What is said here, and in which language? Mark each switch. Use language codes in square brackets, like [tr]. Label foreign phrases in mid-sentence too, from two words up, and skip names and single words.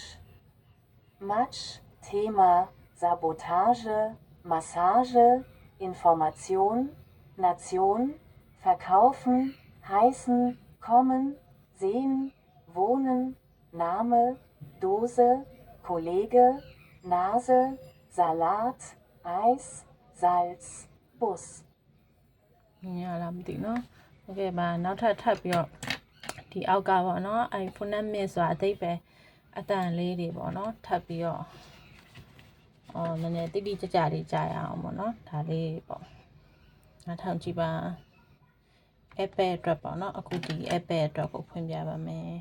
[de] Matsch, Thema, Sabotage, Massage, Information, Nation, verkaufen, heißen, kommen, sehen, wohnen, Name, Dose, Kollege, Nase, Salat, Eis, Salz, Bus. [my] မြင်ရလားမသိနော်โอเคပါနောက်ထပ်ပြီးတော့ဒီအောက်ကပေါ့နော်အဲ phonemic ဆိုတာအသိပဲအတန်လေးတွေပေါ့နော်ထပ်ပြီးတော့နည်းနည်းတိတိကျကျလေးကြားရအောင်ပေါ့နော်ဒါလေးပေါ့နောက်ထောင်ကြည့်ပါ Apple အတွက်ပေါ့နော်အခုဒီ Apple အတွက်ကိုဖွင့်ပြပါမယ်